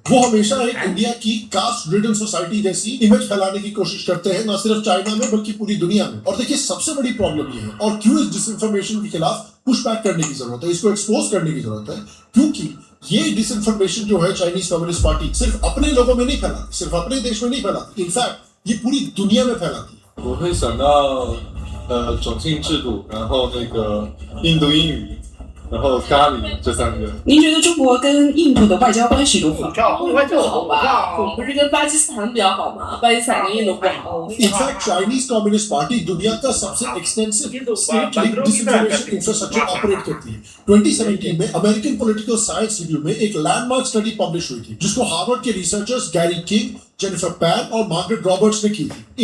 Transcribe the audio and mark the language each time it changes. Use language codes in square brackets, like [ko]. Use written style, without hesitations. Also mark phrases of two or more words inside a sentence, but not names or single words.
[hi] वो हमेशा एक इंडिया की [en] caste ridden society [hi] जैसी इमेज फैलाने की कोशिश करते हैं, न सिर्फ चाइना में बल्कि पूरी दुनिया में। और देखिए सबसे बड़ी प्रॉब्लम ये है, और क्यों इस डिसइंफॉर्मेशन के खिलाफ [en] push back [hi] करने की जरूरत है, इसको एक्सपोज करने की जरूरत है, क्योंकि ये डिसइंफॉर्मेशन जो है चाइनीज कम्युनिस्ट पार्टी सिर्फ अपने लोगों में नहीं फैलाती, सिर्फ अपने देश में नहीं फैलाती, इनफैक्ट ये पूरी दुनिया में फैलाती है। [zh] 我会想到种姓制度，然后那个印度英语，然后咖喱这三个。您觉得中国跟印度的外交关系如何？不好吧？我们不是跟巴基斯坦比较好吗？巴基斯坦跟印度不好。 [hi] इनफैक्ट चाइनीज कम्युनिस्ट पार्टी दुनिया का सबसे [en] extensive state linked disinformation infrastructure operate [hi] करती है। 2017 में अमेरिकन पॉलिटिकल साइंस रिव्यू में एक [en] landmark study publish [hi] हुई थी, जिसको हार्वर्ड के रिसर्चर्स गैरी किंग, जेनिफर पैन और मार्गरेट रॉबर्ट्स ने की थी।